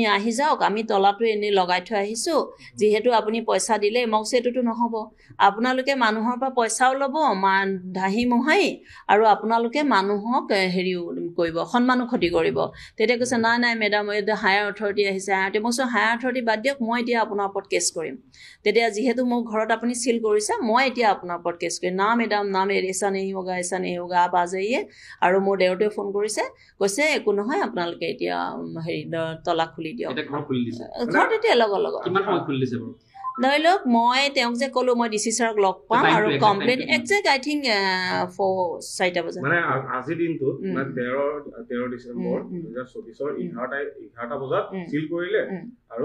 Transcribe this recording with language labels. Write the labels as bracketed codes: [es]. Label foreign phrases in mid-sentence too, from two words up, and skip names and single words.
[as] আহি যাওক আমি তলাটো এনেই লগাই থৈ আহিছোঁ যিহেতু আপুনি পইচা দিলে মোক সেইটোতো নহ'ব আপোনালোকে মানুহৰ পৰা পইচাও ল'ব ধাহি মোহাই আৰু আপোনালোকে মানুহক কৰিব সন্মানো ক্ষতি কৰিব তেতিয়া কৈছে নাই মেডাম এতিয়া [en] higher authority [as] আহিছে মই কৈছোঁ [en] higher authority [as] বাদ দিয়ক মই এতিয়া আপোনাৰ ওপৰত কেছ কৰিম তেতিয়া যিহেতু মোৰ ঘৰত আপুনি सील কৰিছে মই এতিয়া আপোনাৰ ওপৰত কেছ কৰি না মেডাম না [hi] ऐसा नहीं होगा आप आ जाइए [as] আৰু মোৰ দেউতাই ফোন কৰিছে কৈছে একো নহয় আপোনালোকে এতিয়া হেৰি তলাক খুলি দিয়ক এটা ঘৰ খুলি দিছে ঘৰত এতিয়া লগ কিমান সময় খুলি দিছে বাৰু ধৰি লওক মই তেওঁক যে ক'লো মই ডিচি ছাৰক লগ পাম আৰু [en] complain exact I think [as] 4:00 বজাত মানে আজি দিনটো 13 ডিসেম্বৰ 2024 11টা বজাত সিল কৰিলে আৰু